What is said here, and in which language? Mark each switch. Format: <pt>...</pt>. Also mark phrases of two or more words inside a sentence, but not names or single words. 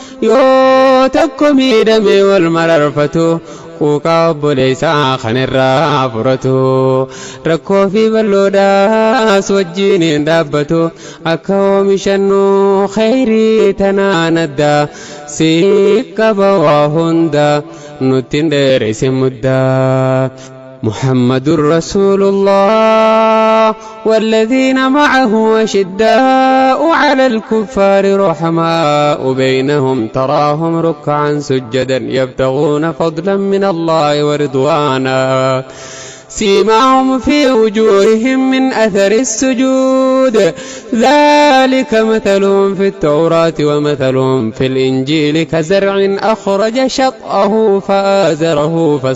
<om>yoo tokko miidhame wal mararfatu quuqaa obboleessaa kan irraa furatu rakkoo fi balloodhaas wajjin hin dhaabbatu akka oomishannu khayrii tanaan addaa si qaba waa hundaa nutin dheereysi muddaa</om> <ar>محمد رسول الله والذين معه أشداء على الكفار رحماء بينهم تراهم ركعا سجدا يبتغون فضلا من الله ورضوانا سيماهم في وجوههم من أثر السجود ذلك مثلهم في التوراة ومثلهم في الإنجيل كزرع أخرج شطأه فآزره</ar>